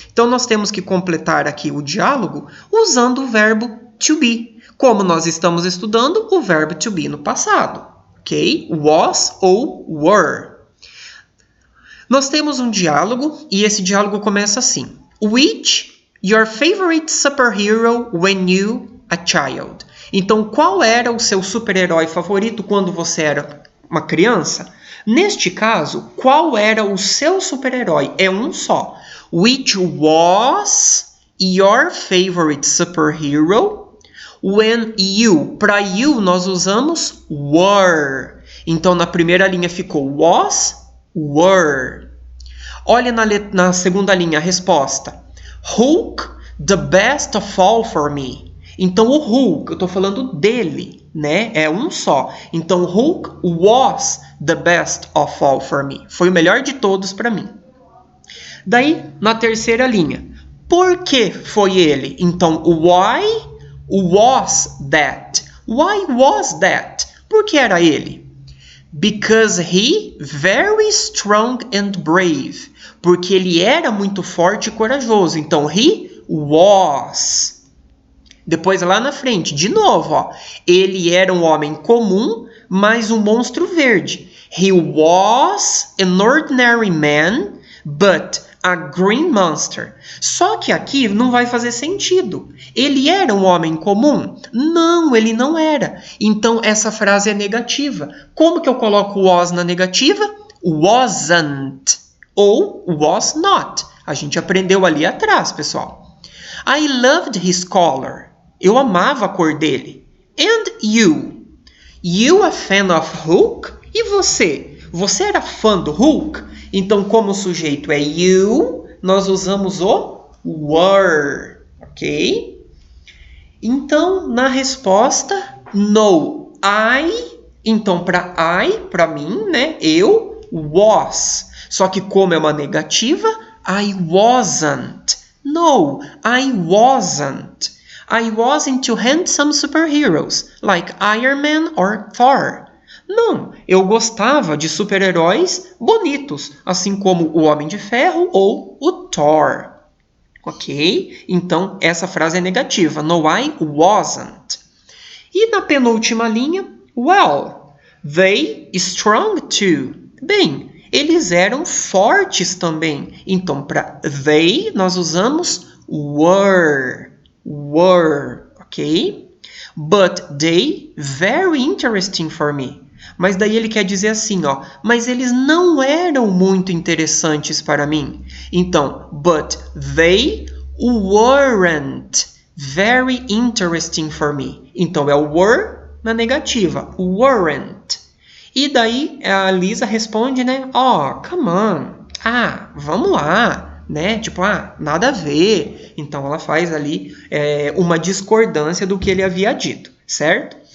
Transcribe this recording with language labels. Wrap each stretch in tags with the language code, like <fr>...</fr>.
<pt>Então, nós temos que completar aqui o diálogo usando o verbo to be. Como nós estamos estudando o verbo to be no passado, ok? Was ou were. Nós temos um diálogo e esse diálogo começa assim.</pt> <en>Which your favorite superhero when you a child?</en> <pt>Então, qual era o seu super-herói favorito quando você era uma criança? Neste caso, qual era o seu super-herói? É um só.</pt> <en>Which was your favorite superhero when you?</en> <pt>Para you, nós usamos were. Então, na primeira linha ficou was, were. Olha na segunda linha a resposta.</pt> <en>Hulk, the best of all for me.</en> <pt>Então, o Hulk, eu estou falando dele, né? É um só. Então,</pt> <en>Hulk was the best of all for me.</en> <pt>Foi o melhor de todos para mim. Daí, na terceira linha. Por que foi ele? Então,</pt> <en>why was that? Why was that?</en> <pt>Por que era ele?</pt> <en>Because he very strong and brave.</en> <pt>Porque ele era muito forte e corajoso. Então,</pt> <en>he was.</en> <pt>Depois, lá na frente, de novo, ó. Ele era um homem comum, mas um monstro verde.</pt> <en>He was an ordinary man, but a green monster.</en> <pt>Só que aqui não vai fazer sentido. Ele era um homem comum? Não, ele não era. Então, essa frase é negativa. Como que eu coloco was na negativa? Wasn't. Ou was not. A gente aprendeu ali atrás, pessoal.</pt> <en>I loved his color.</en> <pt>Eu amava a cor dele.</pt> <en>And you? You a fan of Hulk?</en> <pt>E você? Você era fã do Hulk? Então, como o sujeito é you, nós usamos o were, ok? Então, na resposta,</pt> <en>no, I.</en> <pt>Então, para I, para mim, né? Eu, was. Só que como é uma negativa,</pt> <en>I wasn't. No, I wasn't. I wasn't two handsome superheroes, like Iron Man or Thor.</en> <pt>Não, eu gostava de super-heróis bonitos, assim como o Homem de Ferro ou o Thor. Ok? Então, essa frase é negativa.</pt> <en>No, I wasn't.</en> <pt>E na penúltima linha,</pt> <en>well, they strong too.</en> <pt>Bem, eles eram fortes também. Então, para they, nós usamos were.</pt> <en>Were, ok? But they very interesting for me.</en> <pt>Mas daí ele quer dizer assim, ó. Mas eles não eram muito interessantes para mim. Então,</pt> <en>but they weren't very interesting for me.</en> <pt>Então, é o were na negativa. Weren't. E daí a Lisa responde, né?</pt> <en>Oh, come on.</en> <pt>Ah, vamos lá. Né? Tipo, nada a ver. Então, ela faz ali uma discordância do que ele havia dito, certo?</pt>